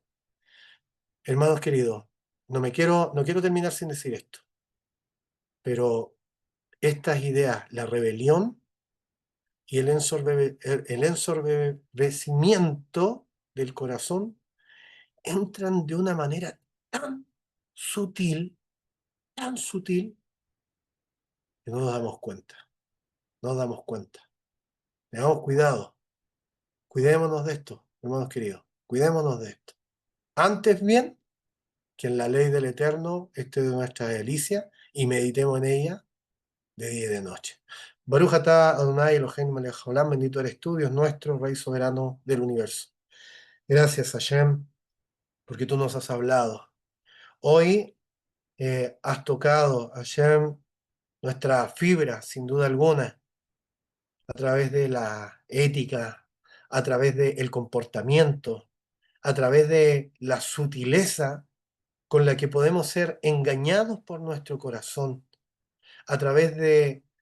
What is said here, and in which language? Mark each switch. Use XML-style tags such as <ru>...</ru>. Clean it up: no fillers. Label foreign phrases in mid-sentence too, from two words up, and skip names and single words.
<es>Hermanos queridos, no quiero terminar sin decir esto, pero estas ideas, la rebelión y el ensorbecimiento del corazón, entran de una manera tan sutil, tan sutil, que no nos damos cuenta, no nos damos cuenta. Tengamos cuidado, cuidémonos de esto, hermanos queridos, cuidémonos de esto. Antes bien, que en la ley del Eterno esté de nuestra delicia y meditemos en ella de día y de noche.</es> <he>ברוך אתה אדוני אלוהינו מלך העולם,</he> <es>bendito eres tú, Dios nuestro, Rey soberano del universo. Gracias, Hashem, porque tú nos has hablado. Hoy has tocado, Hashem, nuestra fibra, sin duda alguna, a través de la ética, a través del comportamiento, a través de la sutileza con la que podemos ser engañados por nuestro corazón, a través de</es>